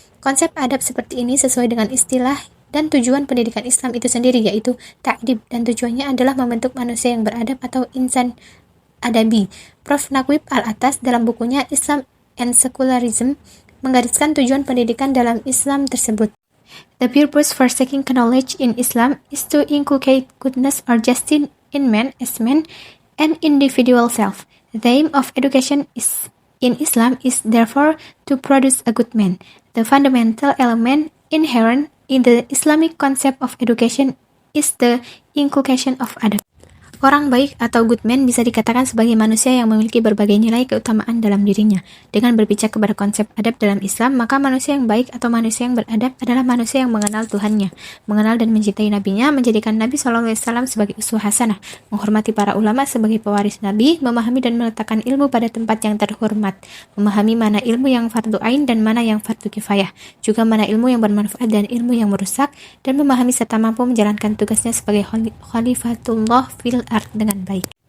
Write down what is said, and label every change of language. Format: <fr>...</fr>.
<id>Konsep adab seperti ini sesuai dengan istilah dan tujuan pendidikan Islam itu sendiri, yaitu ta'dib, dan tujuannya adalah membentuk manusia yang beradab atau insan adabi. Prof. Naquib al-atas dalam bukunya Islam and Secularism menggariskan tujuan pendidikan dalam Islam tersebut.</id> <en>The purpose for seeking knowledge in Islam is to inculcate goodness or justice in man as man and individual self. The aim of education in Islam is therefore to produce a good man. The fundamental element inherent in the Islamic concept of education is the inculcation of adab.</en> <id>Orang baik atau good man bisa dikatakan sebagai manusia yang memiliki berbagai nilai keutamaan dalam dirinya. Dengan berpijak kepada konsep adab dalam Islam, maka manusia yang baik atau manusia yang beradab adalah manusia yang mengenal Tuhannya, mengenal dan mencintai Nabi-Nya, menjadikan Nabi SAW sebagai uswah hasanah, menghormati para ulama sebagai pewaris Nabi, memahami dan meletakkan ilmu pada tempat yang terhormat, memahami mana ilmu yang fardu ain dan mana yang fardu kifayah, juga mana ilmu yang bermanfaat dan ilmu yang merusak, dan memahami serta mampu menjalankan tugasnya sebagai khalifatullah fil ard dengan baik.</id>